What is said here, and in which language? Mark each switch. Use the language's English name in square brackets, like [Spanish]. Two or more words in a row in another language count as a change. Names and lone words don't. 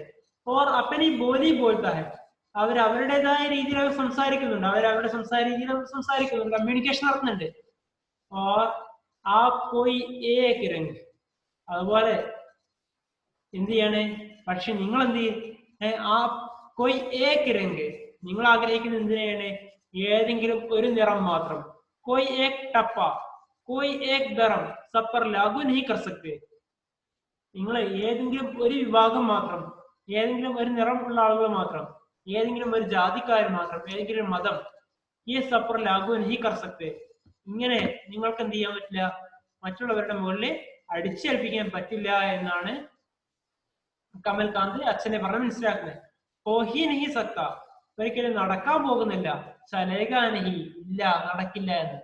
[Hindi] और अपनी बोली बोलता है, [Malayalam] അവർ അവരുടേതായ രീതിയിൽ അവർ സംസാരിക്കുന്നുണ്ട്, അവരുടെ രീതിയിൽ അവർ സംസാരിക്കുന്നുണ്ട്, കമ്മ്യൂണിക്കേഷൻ നടത്തുന്നുണ്ട്. [Hindi] और आ कोई एक रंग, [Malayalam] അതുപോലെ എന്ത് ചെയ്യാണ്? പക്ഷെ നിങ്ങൾ എന്ത് ചെയ്യും? [Hindi] आ कोई एक रंग, [Malayalam] നിങ്ങൾ ആഗ്രഹിക്കുന്നത് എന്തിനാണ്? ഏതെങ്കിലും ഒരു നിറം മാത്രം. [Hindi] कोई एक टप्पा, कोई एक धर्म सब पर लागू नहीं कर सकते. [Malayalam] നിങ്ങൾ ഏതെങ്കിലും ഒരു വിഭാഗം മാത്രം, ഏതെങ്കിലും ഒരു നിറം ഉള്ള ആളുകൾ മാത്രം, ഏതെങ്കിലും ഒരു ജാതിക്കാർ മാത്രം, ഏതെങ്കിലും മതം, ഈ [Hindi] सब पर लागू नहीं कर सकते, [Malayalam] ഇങ്ങനെ നിങ്ങൾക്ക് എന്ത് ചെയ്യാൻ പറ്റില്ല? മറ്റുള്ളവരുടെ മുകളിൽ അടിച്ചേൽപ്പിക്കാൻ പറ്റില്ല എന്നാണ് കമൽകാന്ത് അച്ഛനെ പറഞ്ഞ് മനസ്സിലാക്കുന്നത്. [Hindi] होही नहीं सकता, [Malayalam] ഒരിക്കലും നടക്കാൻ പോകുന്നില്ല. [Hindi] चलेगा नहीं, [Malayalam] ഇല്ല, നടക്കില്ല എന്ന്.